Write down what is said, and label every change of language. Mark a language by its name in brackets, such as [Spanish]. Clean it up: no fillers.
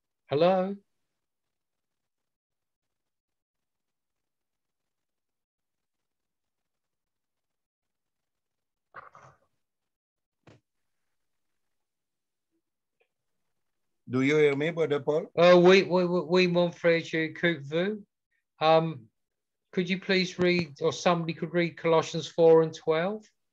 [English] Hello? Do you hear me, Brother Paul? [French] Oui, mon frère, j'écoute vous. [English] Could you please read, or somebody could read Colossians 4 and 12?